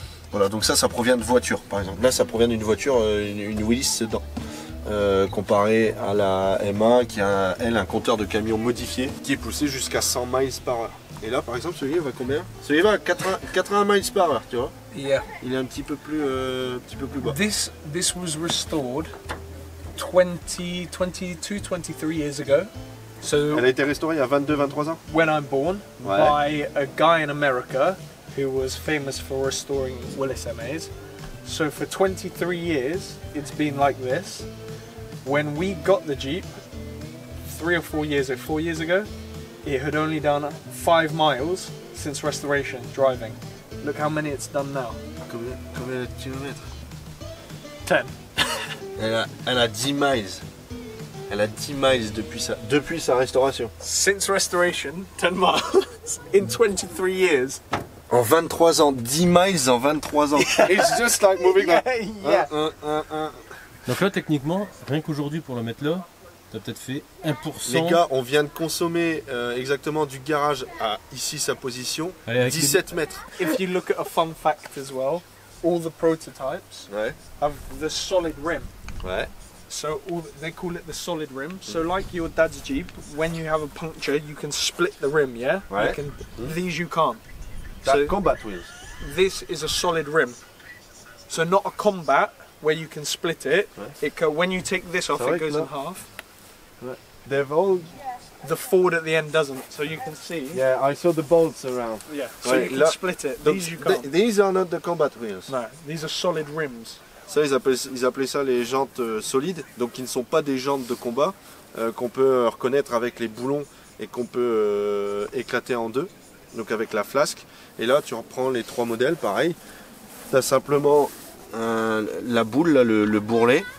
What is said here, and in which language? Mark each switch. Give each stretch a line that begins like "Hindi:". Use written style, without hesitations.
French: Voilà, donc ça provient de voitures par exemple. Là ça provient d'une voiture, une Willys Sedan. Comparé à la MA qui a elle un compteur de camion modifié qui est poussé jusqu'à 100 miles par heure. Et là par exemple celui-là va combien? Celui-là va à 80 miles par heure, tu vois.
English: Yeah.
French: Il est un petit peu plus bas.
English: This was restored 22, 23 years ago. So
French: elle a été restaurée il y a 22-23 ans.
English: When I'm born, by a guy in America who was famous for restoring Willys MAs. So for 23 years it's been like this. When we got the Jeep 4 years ago, it had only done 5 miles since restoration driving. Look how many it's done now.
French: Combien de kilomètres? 10. Elle a 10 miles. Elle a 10 miles depuis sa restauration.
English: Since restoration, 10 miles in 23 years.
French: En 23 ans, 10 miles en 23 ans.
English: It's just like moving like... Yeah.
French: Donc là, techniquement, rien qu'aujourd'hui pour le mettre là, t'as peut-être fait 1%. Les gars, on vient de consommer exactement du garage à ici sa position, 17 mètres.
English: If you look at a fun fact as well, all the prototypes have the solid rim.
French: Ouais.
English: So they call it the solid rim. So like your dad's Jeep, when you have a puncture, you can split the rim, yeah?
French: Ouais.
English: These you can't. So, combat wheels. This is a solid rim. So not a combat, where you can split it. When you take this off, it goes in half. They've all... The Ford at the end doesn't, so you can see. Yeah, I saw the bolts around. Yeah, so you can split it. These you can't. These are not the combat wheels. No, these are solid rims.
French: Ça, ils appelaient ça les jantes solides, donc qui ne sont pas des jantes de combat, qu'on peut reconnaître avec les boulons et qu'on peut éclater en deux, donc avec la flasque. Et là, tu reprends les trois modèles, pareil. Tu as simplement la boule, là, le bourrelet.